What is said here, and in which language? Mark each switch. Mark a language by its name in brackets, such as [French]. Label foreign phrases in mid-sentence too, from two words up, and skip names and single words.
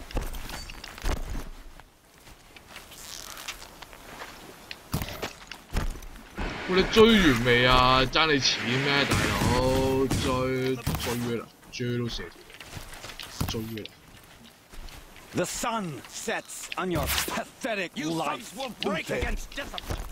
[Cantonese] 喂，你追完未啊？爭你錢咩，大佬？追啦，追都射條，追啦！ [English] The sun sets on your pathetic You life. thugs will break Uthid. against discipline.